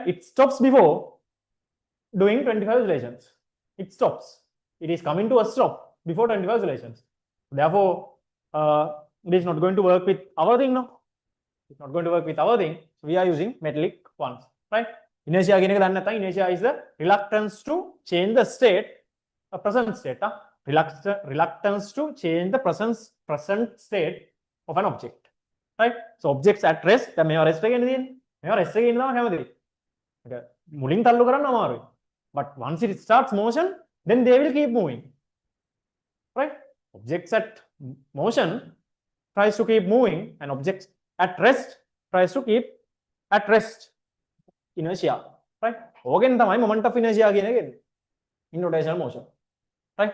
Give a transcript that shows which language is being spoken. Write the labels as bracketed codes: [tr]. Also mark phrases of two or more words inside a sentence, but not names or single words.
[en] It stops before doing 25 oscillations. It stops. It is coming to a stop before 25 oscillations. Therefore, it is not going to work with our thing now. It's not going to work with our thing. So we are using metallic ones, right? [si] Inertia කියන එක දන්නේ නැත්නම් [en] inertia is the reluctance to change the state, a present state. Reluctance to change the present state of an object, right? So objects at rest, [si] දැන් මේවා rest එකේ ඉන්නේ. මේවා rest එකේ ඉන්නවා කැමතියි. ඒක මුලින් තල්ලු කරන්න අමාරුයි. [en] But once it starts motion, then they will keep moving, right? Objects at motion tries to keep moving, and objects at rest tries to keep at rest. Inertia, right? Again, the moment of inertia again in rotational motion, right?